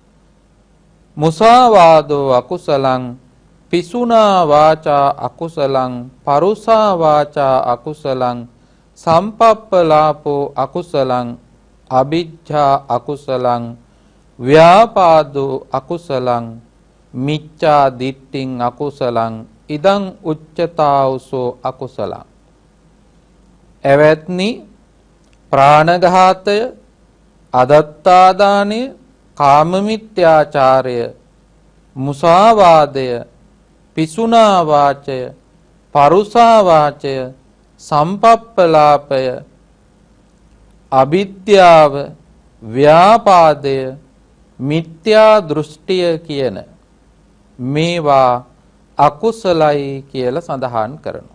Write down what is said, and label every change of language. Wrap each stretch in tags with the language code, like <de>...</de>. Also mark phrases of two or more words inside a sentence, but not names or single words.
<pi>මුසාවාදෝ අකුසලං පිසුනා වාචා අකුසලං පරුසා වාචා අකුසලං සම්පප්පලාපෝ අකුසලං අවිජ්ජා අකුසලං ව්‍යාපාදෝ අකුසලං මිච්ඡා දිට්ඨින් අකුසලං ඉදං උච්චතාවසෝ අකුසලං</pi> <si>එවත්නි ප්‍රාණඝාතය අදත්තාදානය කාමමිත්‍යාචාරය මුසාවාදය පිසුනා වාචය පරුසා වාචය සම්පප්පලාපය අවිද්‍යාව ව්‍යාපාදය මිත්‍යා දෘෂ්ටිය කියන මේවා අකුසලයි කියලා සඳහන් කරනවා.</si>